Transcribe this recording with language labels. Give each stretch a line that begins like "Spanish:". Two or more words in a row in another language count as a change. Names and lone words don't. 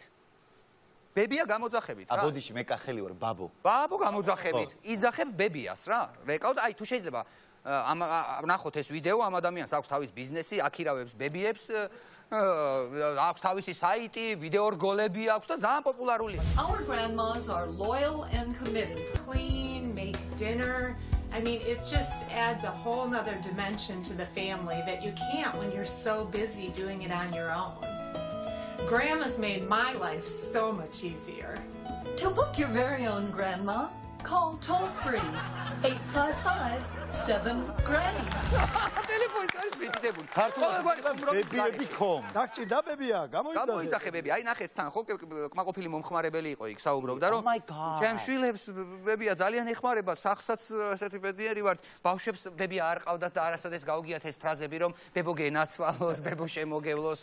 Georgian: ბებია გამოძახებით რა. აბოდიში მე კახელი ვარ, ბაბო. ბაბო გამოძახებით. იძახებ ბებიას რა. რეკავ და აი თუ შეიძლება ნახოთ ეს ვიდეო, ამ ადამიანს აქვს თავის ბიზნესი, აქირავებს ბებიებს, აქვს თავისი საიტი, ვიდეო რგოლები აქვს და ძალიან პოპულარულია.
English: Our grandmas are loyal and committed. Clean, make dinner. I mean, it just adds a whole nother dimension to the family that you can't when you're so busy doing it on your own. Grandma's made my life so much easier. To book your very own grandma, call toll-free 855-7-GRANNY.
Georgian: ტელეფონით არის მითითებული. ბებიები.com. დაგჭირდა ბებია, გამოიძახე ბებია. აი ნახეთ თან ხო კმაყოფილი მომხმარებელი იყო იქ საუბრობდა რომ ჩემ შვილებს ბებია ძალიან ეხმარება, სახსაც ესეთი ბედნიერი ვართ. ბავშვებს ბებია არ ყავდათ და არასოდეს გაუგიათ ეს ფრაზები რომ ბებო გენაცვალოს, ბებო შემოგევლოს.